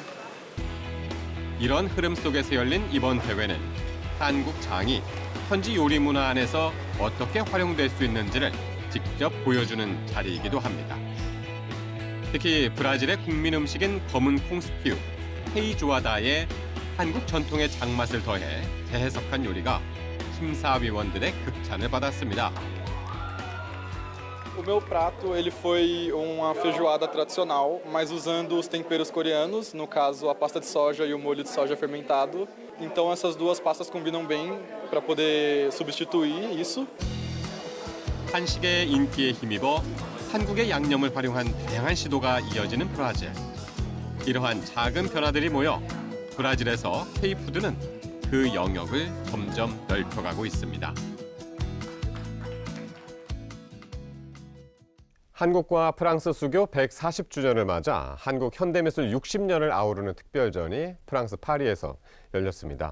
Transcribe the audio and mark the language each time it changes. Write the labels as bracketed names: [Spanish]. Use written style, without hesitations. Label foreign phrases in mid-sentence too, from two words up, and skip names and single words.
[Korean] 이런 흐름 속에서 열린 이번 대회는 한국 장이 현지 요리 문화 안에서 어떻게 활용될 수 있는지를 직접 보여주는 자리이기도 합니다. 특히 브라질의 국민 음식인 검은 콩 스튜, 페이조아다에 한국 전통의 장맛을 더해 재해석한 요리가 심사위원들의 극찬을 받았습니다. [Portuguese] O meu prato ele foi uma feijoada tradicional, mas usando os temperos coreanos, no caso a pasta de soja e o molho de soja fermentado. Então essas duas pastas combinam bem para poder substituir isso. [Korean] 한식의 인기에 힘입어 한국의 양념을 활용한 다양한 시도가 이어지는 브라질. 이러한 작은 변화들이 모여 브라질에서 K푸드는 그 영역을 점점 넓혀가고 있습니다. 한국과 프랑스 수교 140주년을 맞아 한국 현대미술 60년을 아우르는 특별전이 프랑스 파리에서 열렸습니다.